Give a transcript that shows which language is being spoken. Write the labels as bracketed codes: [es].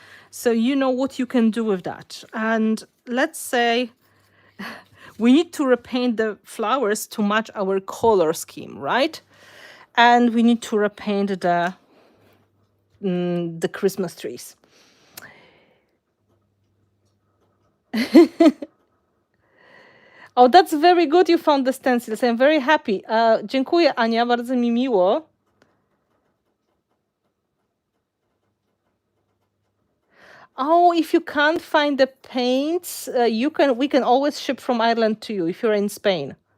[en] So you know what you can do with that. And let's say we need to repaint the flowers to match our color scheme, right? And we need to repaint the Christmas trees. Oh, that's very good you found the stencils. I'm very happy. [pl] Dziękuję, Ania, bardzo mi miło. [en] Oh, if you can't find the paints, we can always ship from Ireland to you if you're in Spain.